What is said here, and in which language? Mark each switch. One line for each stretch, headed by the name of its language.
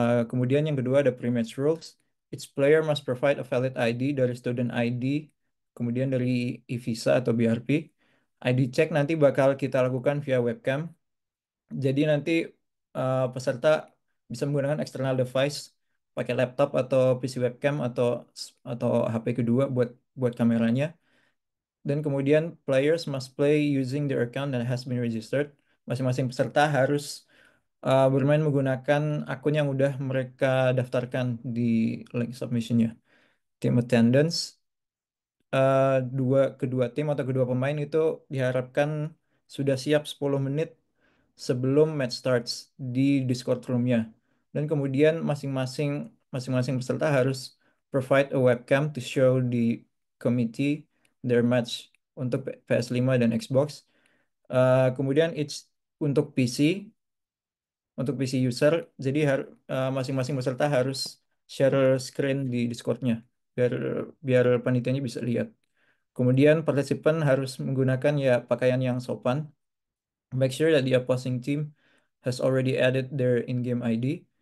Indonesian: Kemudian yang kedua ada
English: pre-match rules. Each player must provide a valid ID
Indonesian: dari
English: student ID,
Indonesian: kemudian dari
English: e-visa
Indonesian: atau
English: BRP.
Indonesian: ID check nanti bakal kita lakukan via webcam. Jadi nanti peserta bisa menggunakan external device, pakai laptop atau PC webcam atau HP kedua buat kameranya. Dan kemudian
English: players must play using their account that has been registered.
Indonesian: Masing-masing peserta harus bermain menggunakan akun yang udah mereka daftarkan di link submissionnya. Team attendance, kedua tim atau kedua pemain itu diharapkan sudah siap 10 menit sebelum
English: match starts
Indonesian: di Discord room-nya. Dan kemudian masing-masing peserta harus
English: provide a webcam to show the committee their match
Indonesian: untuk
English: PS5
Indonesian: dan
English: Xbox.
Indonesian: Kemudian untuk PC untuk PC user, jadi masing-masing peserta harus share screen di Discord-nya biar biar panitianya bisa lihat. Kemudian partisipan harus menggunakan ya pakaian yang sopan.
English: Make sure that the opposing team has already added their in-game ID.